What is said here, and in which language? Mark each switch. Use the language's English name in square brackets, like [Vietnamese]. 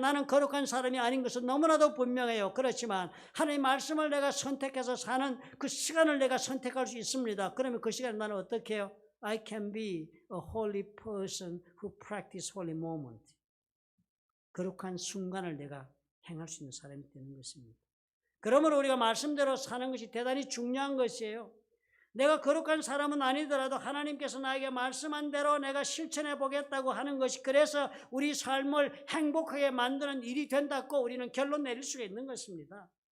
[Korean] 나는 거룩한 사람이 아닌 것은 너무나도 분명해요. 그렇지만 하나님의 말씀을 내가 선택해서 사는 그 시간을 내가 선택할 수 있습니다. 그러면 그 시간에 나는 어떻게 해요? [English] I can be a holy person who practice holy moment. [Korean] 거룩한 순간을 내가 행할 수 있는 사람이 되는 것입니다. 그러므로 우리가 말씀대로 사는 것이 대단히 중요한 것이에요. 내가 거룩한 사람은 아니더라도 하나님께서 나에게 말씀한 대로 내가 실천해 보겠다고 하는 것이 그래서 우리 삶을 행복하게 만드는 일이 된다고 우리는 결론 내릴 수가 있는 것입니다.